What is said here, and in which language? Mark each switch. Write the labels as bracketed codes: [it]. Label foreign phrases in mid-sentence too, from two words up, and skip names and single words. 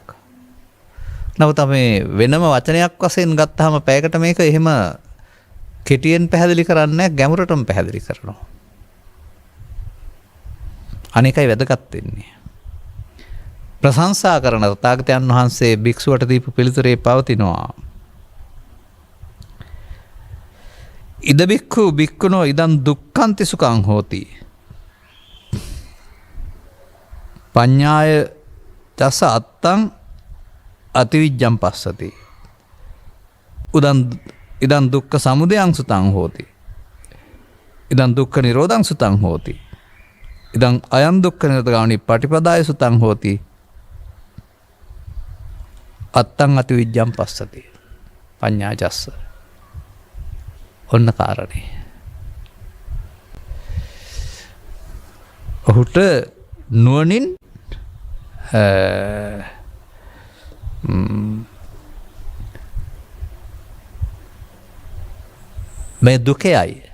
[si] නමුත් මේ වෙනම වචනයක් වශයෙන් ගත්තාම පැයකට මේක එහෙම කෙටියෙන් පැහැදිලි කරන්නේ ගැඹුරටම පැහැදිලි කරනවා. අනේකයි වැදගත් වෙන්නේ. ප්‍රශංසා කරන තථාගතයන් වහන්සේ භික්ෂුවට දීපු පිළිතුරේ පවතිනවා. [pi] ඉද බික්ඛු බික්ඛුනෝ ඉදං දුක්ඛන්ති සුඛං හෝති. පඤ්ඤාය තස අත්තං අතිවිජ්ජං පස්සති. ඉදං දුක්ඛ සමුදයං සුතං හෝති. ඉදං දුක්ඛ නිරෝධං සුතං හෝති. ඉදං අයං දුක්ඛ නිරෝධගාමිනී පටිපදාය සුතං හෝති. අත්තං අතිවිජ්ජං පස්සති. පඤ්ඤාචස්ස. [si] ඔන්න කාරණේ. ඔහුට නුවණින් මේ දුකයි.